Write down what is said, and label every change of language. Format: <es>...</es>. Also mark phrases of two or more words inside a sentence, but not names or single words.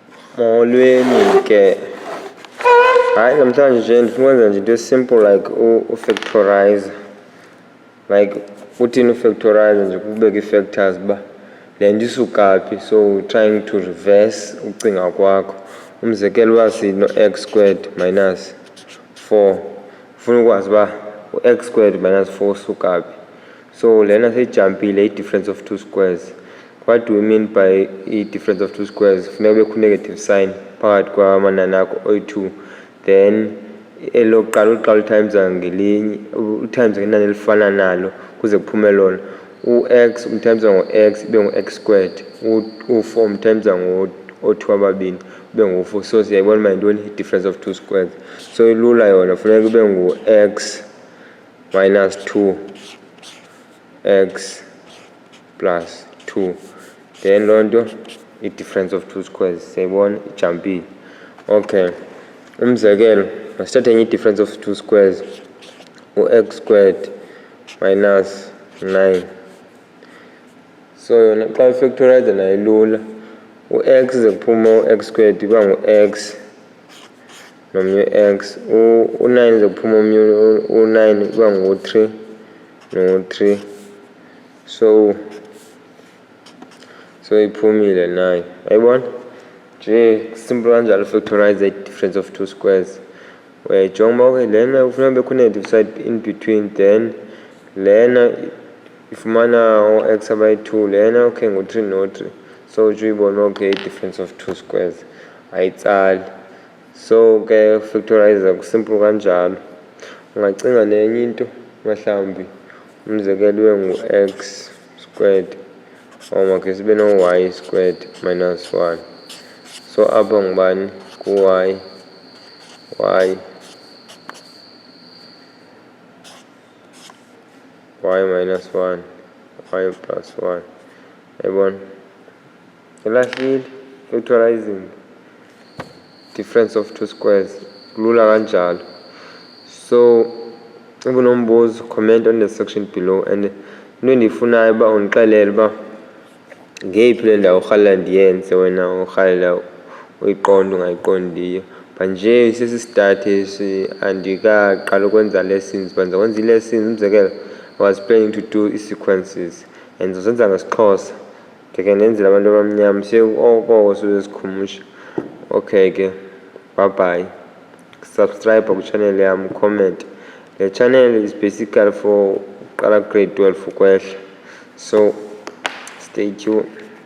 <xh>Molweni ke. Hayi namhlanje nje ndifuna ukwenza nje into</xh> <en>simple like</en> <xh>ufactorize. Like uthini ufactorize nje kubeka ii-factors uba le nto isuka phi,</xh> <en>so trying to reverse</en> <xh>ucinga kwakho. Umzekelo uba sino-x</xh> <en>squared minus</en> <xh>4, ufuna ukwazi uba u-x</xh> <en>squared minus</en> <xh>4 usuka phi. So lena seyijampile i-</xh> <en>difference of two squares. What do we mean by i-difference of two squares?</en> <xh>Funeka kubekho</xh> <en>negative sign</en> <xh>phakathi kwamanani akho oyi-2, then elokuqala uqala utimes ngelinye, utimes ngenani elifana nalo kuze kuphume lona. U-x umtimes ngo-x ibe ngu-x squared, u-4 umtimes ngo-2 ababini ube ngu-4. So siyayibona uba yintoni i-</xh> <en>difference of two squares.</en> <xh>So ilula yona funeka ube ngu-x</xh> <en>minus 2 x plus 2,</en> <xh>then loo nto i-</xh> <en>difference of two squares.</en> <xh>Siyayibona ijampile. Okay, umzekelo masithathe enye i-</xh> <en>difference of two squares,</en> <xh>u-x</xh> <en>squared minus 9.</en> <xh>So yona xa ufactorize nayo ilula, u-x ze kuphuma u-x squared iba ngu-x nomnye u-x, u-9 ze kuphuma omnye u-9 iba ngu-3 no-3. So iphumile nayo, ayibona nje simple kanjalo factorize i-</xh> <en>difference of two squares.</en> <xh>Uyayijonga uba lena ufuna bekho</xh> <en>negative side in between,</en> <xh>then lena ifumana o-x abayi-2, lena okay ngu-3 no-3. So utsho uyibona okay i-</xh> <en>difference of two squares</en> <xh>ayitsali. So ke factorize kusimple kanjalo. Ungacinga nenye into mhlawumbi umzekelo ube ngu-x squared makhe sibe no-y</xh> <en>squared minus 1.</en> <xh>So apha ngubani ku-y,</xh> <en>y minus 1, y plus 1.</en> <xh>Yayibona ilahlile</xh> <en>factorizing difference of two squares</en> <xh>kulula kanjalo.</xh> <en>So if</en> <xh>unombuzo</xh> <en>comment on the section below,</en> <xh>and into endiyifunayo uba undixelele uba ngeyiphi le ndawo urhalela ndiyenze wena urhalela uyiqonda ungayiqondiyo. But nje isesi-start esi andikaqala ukwenza lessons, but ndizakwenza ii-lessons. Umzekelo</xh> <en>I was planning to do</en> <xh>ii-sequences and ndizozenza ngesiXhosa, ndikhe ndenzele abantu abamnyama oko sizikhumusha. Okay ke,</xh> <en>bye bye. Subscribe</en> <xh>kwichanel yam,</xh> <en>comment. The channel is basically for grade 12 ukwehla, so stay tuned.</en>